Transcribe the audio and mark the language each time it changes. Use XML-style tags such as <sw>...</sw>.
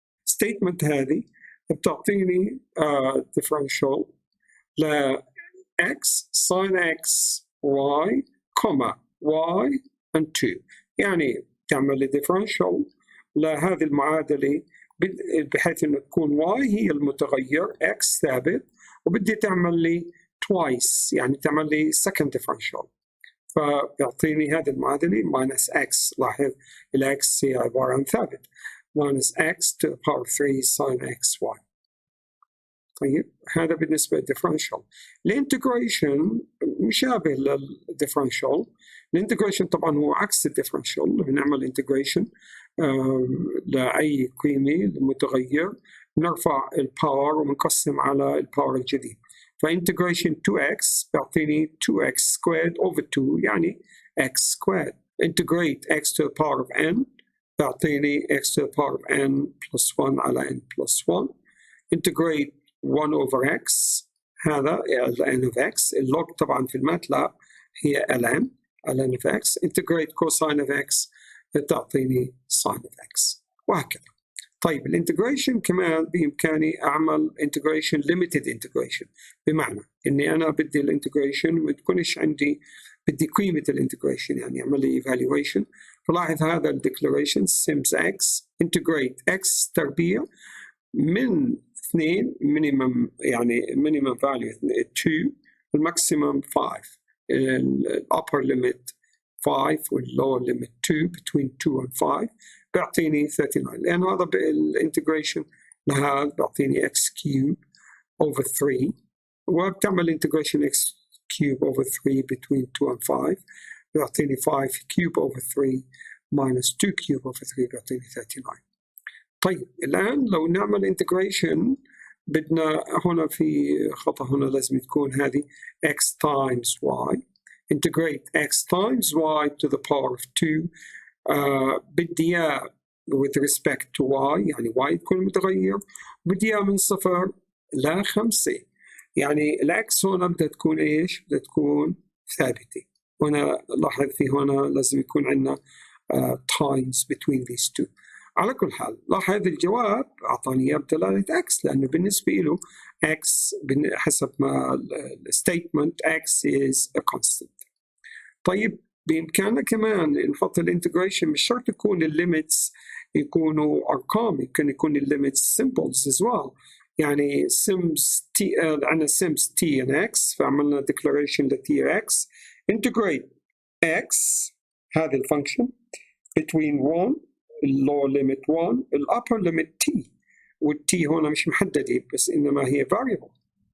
<ar>statement هذه بتعطيني differential ل x sin x y comma y and 2، يعني تعمل لي differential لهذه المعادلة بحيث إنه تكون y هي المتغير x ثابت، وبدي تعمل لي twice يعني تعمل لي second differential، فيعطيني هذه المعادلة minus x. لاحظ الx هي عبارة عن ثابت minus x to the power 3 sin xy. طيب هذا بالنسبة للديفرنشال. الانتجريشن مشابه للديفرنشال. الانتجريشن طبعا هو عكس الديفرنشال. بنعمل انتجريشن لأي قيمة لمتغير نرفع الباور ونقسم على الباور الجديد. فانتجريشن 2x بيعطيني 2x squared over 2 يعني x squared.</ar> <en>integrate x to the power of n بيعطيني x to the power of n plus 1 على n plus 1. integrate 1 over x هذا ln of x.</en> <ar>اللوج طبعا في الماتلاب هي ln of x.</ar> <en>integrate cosine of x تعطيني sin of x وهكذا.</en> <ar>طيب الانتجريشن كمان بإمكاني أعمل انتجريشن</ar> <en>limited integration،</en> <ar>بمعنى إني أنا بدي الانتجريشن ما تكونش عندي، بدي قيمة الانتجريشن يعني أعمل لي evaluation. فلاحظ هذا الديكلاريشن sims x integrate x تربيع من 2 minimum يعني minimum value 2 الماكسيمم 5 الupper limit 5 والlower limit 2</ar> <en>between 2 and 5</en> <ar>بيعطيني 39. لأن هذا بالانتجريشن لهذا بيعطيني</ar> <en>x cube over 3 وبتعمل integration x cube over 3 between 2 and 5 بيعطيني 5 cube over 3 minus 2 cube over 3 بيعطيني 39.</en> <ar>طيب الآن لو نعمل integration بدنا هنا في خطأ، هنا لازم تكون هذه x times y.</ar> <en>integrate x times y to the power of 2.</en> <ar>بدي إياه</ar> <en>with respect to y</en> <ar>يعني y يكون متغير، بدي إياه من 0 ل 5 يعني الأكس هنا بدها تكون إيش؟ بدها تكون ثابتة. هنا لاحظ في هنا لازم يكون عندنا times</ar> <en>between these two.</en> <ar>على كل حال لاحظ الجواب أعطاني إياه بدلالة x لأنه بالنسبة له x حسب ما الستيتمنت</ar> <en>x is a constant.</en> <ar>طيب بإمكاننا كمان نحط الانتجريشن مش شرط يكون الليميتس يكونوا أرقام، يمكن يكون الليميتس</ar> <en>symbols as well.</en> <ar>يعني sims t عندنا sims t and x فعملنا declaration ل t x integrate x هذه الفانكشن between 1</ar> <en>lower limit 1 upper limit t</en> <ar>والt هنا مش محددة بس إنما هي variable.</ar>